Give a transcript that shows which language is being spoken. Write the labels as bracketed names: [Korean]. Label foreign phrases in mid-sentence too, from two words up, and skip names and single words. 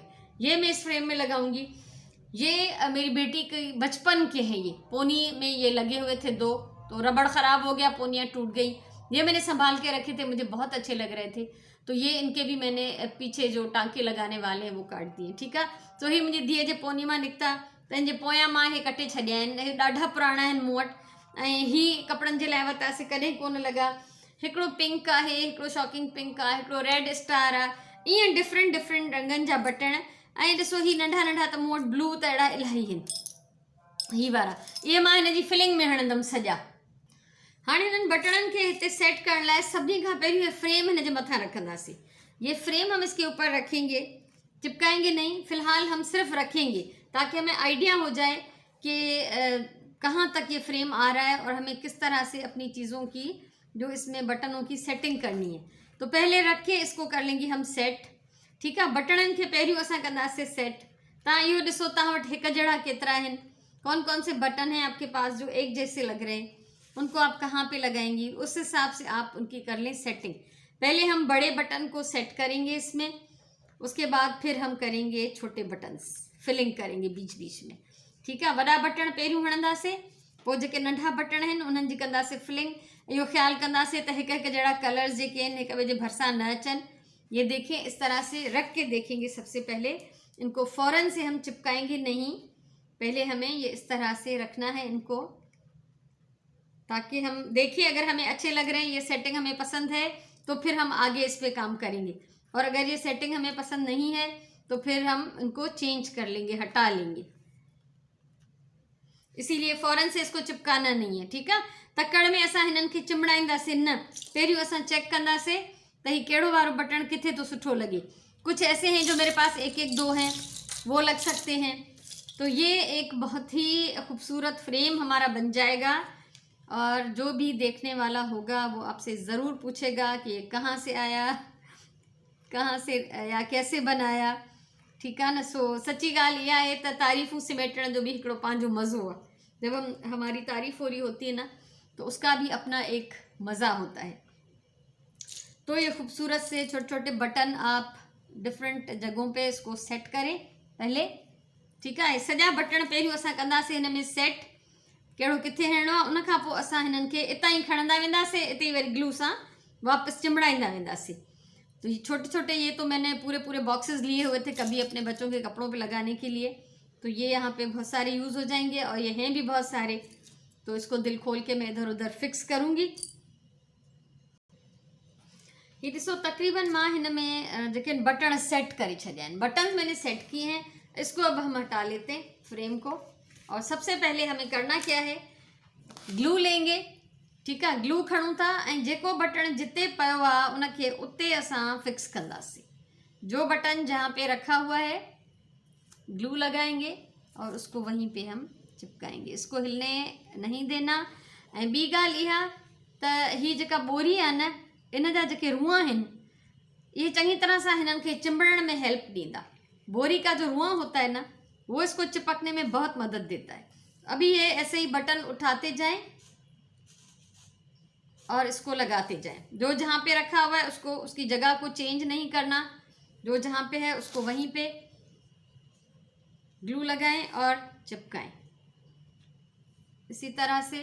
[Hindi] ये मैं इस फ्रेम में लगाऊंगी। ये मेरी बेटी के बचपन के हैं, ये पोनी में ये लगे हुए थे 2, तो रबड़ ख़राब हो गया, पोनियाँ टूट गई। ये मैंने संभाल के रखे थे, मुझे बहुत अच्छे लग रहे थे, तो ये इनके भी मैंने पीछे जो टांके लगाने वाले हैं वो काट दिए। [Sindhi] ठीक है, तो ही मुंहिंजी धीअ जे पोनी मां निकिता, तंहिंजे पोयां मां हे कटे छॾिया आहिनि। हे ॾाढा पुराणा आहिनि मूं वटि, ऐं ही कपिड़नि जे लाइ वरितासीं, कॾहिं कोन लॻा। हिकिड़ो पिंक आहे, हिकिड़ो [English] shocking pink [Sindhi] आहे, हिकिड़ो [English] red star [Sindhi] आहे, ईअं [English] different different [Sindhi] रंगनि जा बटण। ऐं ॾिसो ही नंढा नंढा त मूं वटि ब्लू त अहिड़ा इलाही आहिनि, ही वारा इहे मां हिन जी फिलिंग में हणंदमि सॼा। हाणे हिननि बटणनि खे हिते सेट करण लाइ सभिनी खां पहिरियों ये फ्रेम हिन जे मथां रखंदासीं। [Hindi] ये फ्रेम हम इसके ऊपर रखेंगे, चिपकाएंगे नहीं, फिलहाल हम सिर्फ रखेंगे ताकि हमें आइडिया हो जाए कि कहाँ तक ये फ्रेम आ रहा है और हमें किस तरह से अपनी चीज़ों की जो इसमें बटनों की सेटिंग करनी है। तो पहले रख के इसको कर लेंगे हम सेट। ठीक है, [Sindhi] बटणनि खे पहिरियों असां कंदासीं सेट। तव्हां इहो ॾिसो तव्हां वटि हिकु जहिड़ा केतिरा आहिनि, [Hindi] कौन कौन से बटन हैं आपके पास जो एक जैसे लग रहे हैं, उनको आप कहाँ पे लगाएंगी, उस हिसाब से आप उनकी कर लें सेटिंग। पहले हम बड़े बटन को सेट करेंगे इसमें, उसके बाद फिर हम करेंगे छोटे बटन्स फिलिंग करेंगे बीच बीच में। ठीक है, [Sindhi] वॾा बटन पहिरियों हणंदासीं, पोइ जेके नंढा बटन आहिनि उन्हनि जी कंदासीं फिलिंग। इहो ख्यालु कंदासीं त हिकु हिकु जहिड़ा कलर्स जेके आहिनि हिक ॿिए जे भरिसां न अचनि। [Hindi] ये देखें, इस तरह से रख के देखेंगे। सबसे पहले इनको फ़ौरन से हम चिपकाएंगे नहीं, पहले हमें ये इस तरह से रखना है इनको, ताकि हम देखिए अगर हमें अच्छे लग रहे हैं, ये सेटिंग हमें पसंद है तो फिर हम आगे इस पर काम करेंगे, और अगर ये सेटिंग हमें पसंद नहीं है तो फिर हम इनको चेंज कर लेंगे, हटा लेंगे। इसीलिए फ़ौरन से इसको चिपकाना नहीं है। ठीक है, [Sindhi] तकड़ में असां हिननि खे चिमड़ाईंदासीं न, पहिरियों असां चेक कंदासीं त ही कहिड़ो वारो बटन किथे तो सुठो लगे। [Hindi] कुछ ऐसे हैं जो मेरे पास एक एक दो हैं, वो लग सकते हैं। तो ये एक बहुत ही खूबसूरत फ्रेम हमारा बन जाएगा, और जो भी देखने वाला होगा वो आपसे ज़रूर पूछेगा कि ये कहाँ से आया, कहाँ से या कैसे बनाया। ठीक है न। [Sindhi] सो सच्ची ॻाल्हि इहा आहे त तारीफ़ूं सिमेटण जो भी हिकिड़ो पंहिंजो मज़ो आहे। [Hindi] जब हमारी तारीफ़ हो रही होती है ना, तो उसका भी अपना एक मज़ा होता है। तो ये खूबसूरत से छोटे छोटे बटन आप डिफरेंट जगहों पे इसको सेट करें पहले। ठीक है, [Sindhi] सॼा बटन पहिरियों असां कंदासीं हिन में सेट, कहिड़ो किथे हणिणो आहे। उन खां पोइ असां हिननि खे इतां ई खणंदा वेंदासीं, इते ई वरी ग्लू सां वापसि चिमड़ाईंदा वेंदासीं। [Hindi] तो ये छोटे छोटे, ये तो मैंने पूरे पूरे बॉक्सेस लिए हुए थे कभी अपने बच्चों के कपड़ों पे लगाने के लिए, तो ये यहाँ पे बहुत सारे यूज़ हो जाएंगे, और ये हैं भी बहुत सारे। तो इसको दिल खोल के मैं इधर उधर फिक्स करूँगी। [Sindhi] ये ॾिसो तकरीबन मां हिन में जेके बटन सेट करे छॾिया आहिनि, [Hindi] बटन मैंने सेट किए हैं। इसको अब हम हटा लेते हैं फ्रेम को, और सबसे पहले हमें करना क्या है, ग्लू लेंगे। ठीक है, [Sindhi] ग्लू खणूं था ऐं जेको बटन जिते पियो आहे उनखे उते असां फिक्स कंदासीं। [Hindi] जो बटन जहाँ पे रखा हुआ है ग्लू लगाएंगे और उसको वहीं पे हम चिपकाएंगे, इसको हिलने नहीं देना। [Sindhi] ऐं ॿी ॻाल्हि इहा त ही जेका ॿोरी आहे न, इन जा जेके रुआ आहिनि ये चंगी तरह सां हिननि खे चिंबड़ण में हेल्प ॾींदा। [Hindi] बोरी का जो रुआ होता है ना, वो इसको चिपकने में बहुत मदद देता है। अभी ये ऐसे ही बटन उठाते जाएं और इसको लगाते जाएं। जो जहाँ पे रखा हुआ है उसको, उसकी जगह को चेंज नहीं करना, जो जहाँ पे है उसको वहीं पे ग्लू लगाएं और चिपकाएं इसी तरह से।